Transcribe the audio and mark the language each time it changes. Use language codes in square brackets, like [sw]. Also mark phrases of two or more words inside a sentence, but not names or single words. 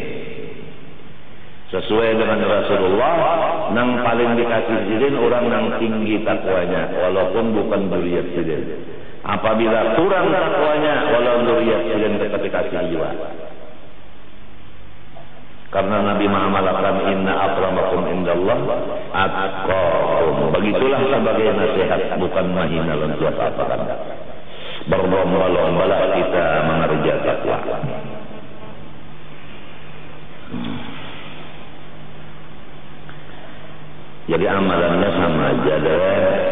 [bjn] Sesuai dengan Rasulullah, nang paling dikasih sidin orang nang tinggi takwanya, walaupun bukan dzurriyyat sidin. Apabila kurang takwanya, walau dzurriyyat sidin tetap dikasih jiwa. Karena Nabi mengamalkan [ar] إن أكرمكم عند الله أتقاكم. [bjn] Begitulah sebagai nasihat, bukan mahina untuk apa-apa. Berlomba-lombalah kita mengerja takwa. Jadi amalannya sama aja deh.